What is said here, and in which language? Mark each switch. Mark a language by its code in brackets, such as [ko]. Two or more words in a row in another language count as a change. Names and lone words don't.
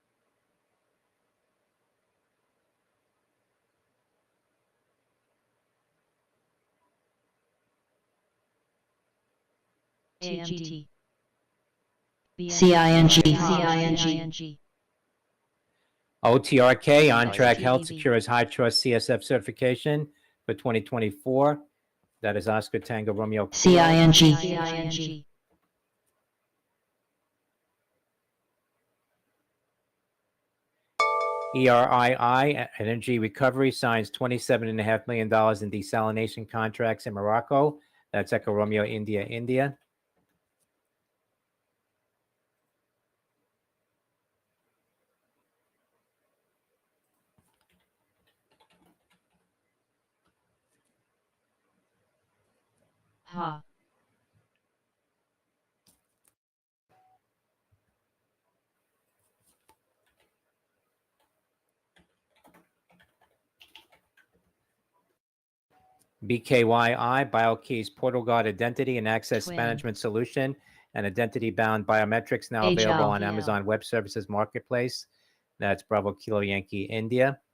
[en] AMT. CING. CING. OTRK, On Track Health GBV. secures High Trust CSF certification for 2024. That is Oscar Tango Romeo. CING. CING. ERII, Energy Recovery, signs $27.5 million in desalination contracts in Morocco. That's Echo Romeo, India, India. Ha. BKYI, BioKey's Portal Guard Identity and Access Twin. Management Solution and Identity-Bound Biometrics now HL. available on VL. Amazon Web Services Marketplace. That's Bravo Kilo Yankee, India.